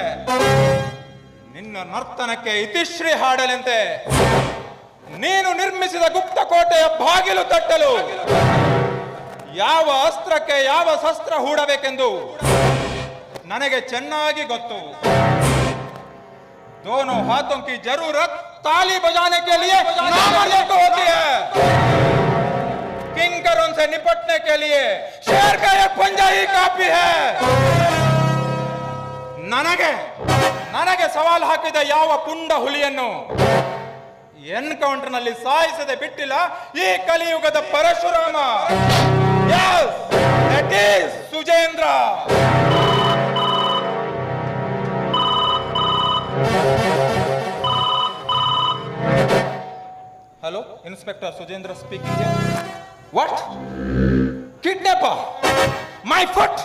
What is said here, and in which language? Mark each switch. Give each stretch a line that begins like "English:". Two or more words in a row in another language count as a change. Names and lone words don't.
Kannada: ನಿನ್ನ ನರ್ತನಕ್ಕೆ ಇತಿಶ್ರೀ ಹಾಡಲೆಂತೆ ನೀನು ನಿರ್ಮಿಸಿದ ಗುಪ್ತ ಕೋಟೆಯ ಬಾಗಿಲು ತಟ್ಟಲು ಯಾವ ಅಸ್ತ್ರಕ್ಕೆ ಯಾವ ಶಸ್ತ್ರ ಹೂಡಬೇಕೆಂದು ನನಗೆ ಚೆನ್ನಾಗಿ ಗೊತ್ತು.
Hindi: दोनों हाथों की जरूरत ताली बजाने के लिए नामर्दों को होती है. किंकरों से निपटने के लिए शेर का एक पंजा ही काफी है.
Kannada: ನನಗೆ ಸವಾಲು ಹಾಕಿದ ಯಾವ ಪುಂಡ ಹುಲಿಯನ್ನು ಎನ್ಕೌಂಟರ್ ನಲ್ಲಿ ಸಾಯಿಸದೆ ಬಿಟ್ಟಿಲ್ಲ ಈ ಕಲಿಯುಗದ ಪರಶುರಾಮ.
English: Yes, that is ಸುಜೇಂದ್ರ. Hello, Inspector Sujendra speaking here. What? Kidnapper? My foot?